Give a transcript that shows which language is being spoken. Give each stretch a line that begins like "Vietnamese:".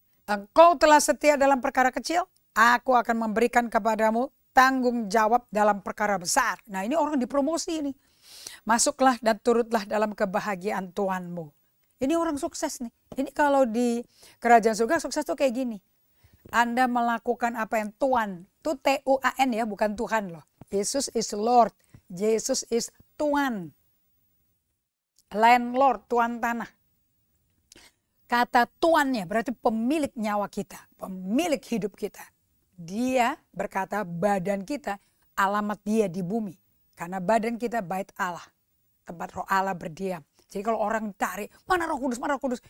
Indonesian: Engkau telah setia dalam perkara kecil, aku akan memberikan kepadamu tanggung jawab dalam perkara besar. Nah, ini orang dipromosi ini. Masuklah dan turutlah dalam kebahagiaan Tuanmu. Ini orang sukses nih. Ini kalau di kerajaan surga sukses tuh kayak gini. Anda melakukan apa yang Tuhan, itu T-U-A-N ya, bukan Tuhan loh.
English: Yesus is Lord, Yesus is Tuan.
Indonesian: Landlord, tuan tanah. Kata tuannya berarti pemilik nyawa kita, pemilik hidup kita. Dia berkata badan kita, alamat dia di bumi. Karena badan kita bait Allah, tempat roh Allah berdiam. Jadi kalau orang cari, mana roh kudus, mana roh kudus?